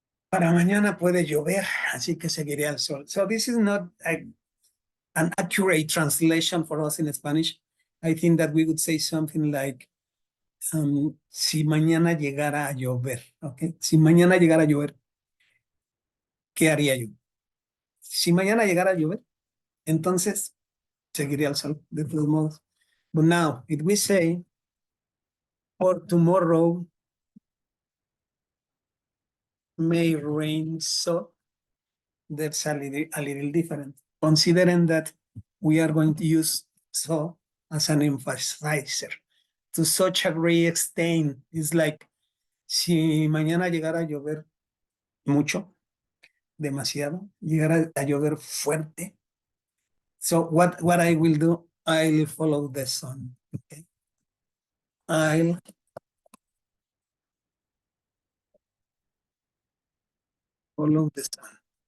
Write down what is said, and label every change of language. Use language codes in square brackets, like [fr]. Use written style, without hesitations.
[es] Para mañana puede llover, así que seguiré al sol. [en] So this is not an accurate translation for us in Spanish. I think that we would say something like, [es] si mañana llegara a llover, [en] ¿ok? [es] Si mañana llegara a llover, ¿qué haría yo? Si mañana llegara a llover, entonces seguiría al sol, de todos modos. [en] But now, if we say, for tomorrow may rain, so that's a little different. Considering that we are going to use so as an emphasizer. To such a great extent, it's like, [es] si mañana llegara a llover mucho, demasiado, llegara a llover fuerte. [en] So what I will do, I'll follow the sun, okay? I'll follow the sun.